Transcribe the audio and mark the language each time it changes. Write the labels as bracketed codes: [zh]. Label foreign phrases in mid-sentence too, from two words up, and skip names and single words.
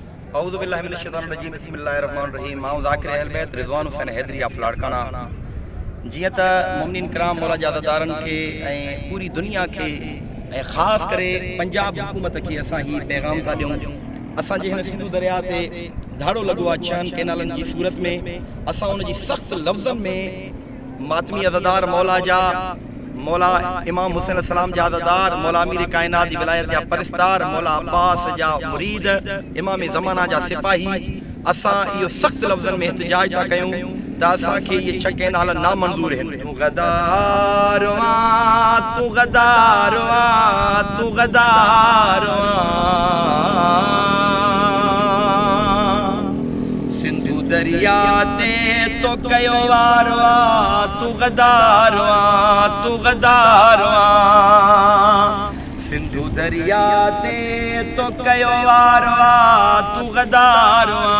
[ar] أعوذ بالله من الشيطان الرجيم بسم الله الرحمن الرحيم [sd] मां ज़ाकिर अहल बैत रिज़वान हुसैन हैदरी ऑफ लाड़काना। जियं त मुमिनीन किराम मौला जादादारन के ऐं पूरी दुनिया के ऐं ख़ासि करे पंजाब हुकूमत के असां ही पैगाम था ॾियूं। असांजे हिन सिंधु दरिया ते धाड़ो लॻो आहे 6 कैनालनि जी सूरत में। असां उन जी सख़्त लफ़्ज़नि में मातमी अज़ादार मौला जा मौला इमाम हुसैन अलैहिस्सलाम जा अज़ादार मौला अमीर कायनात जी विलायत जा परिस्तार मौला अब्बास जा मुरीद इमाम ज़माना जा सिपाही असां इहो सख़्त लफ़्ज़नि में एहतिजाज था कयूं त असांखे इहे 6 कैनाल नामंज़ूर आहिनि। तू गदार वां तू गदार वां तू गदार सिंधु दरिया ते तो कयो वार वां तू गदार वां तू गदार वां सिंधु दरिया ते तो कयो वार वां तू गदार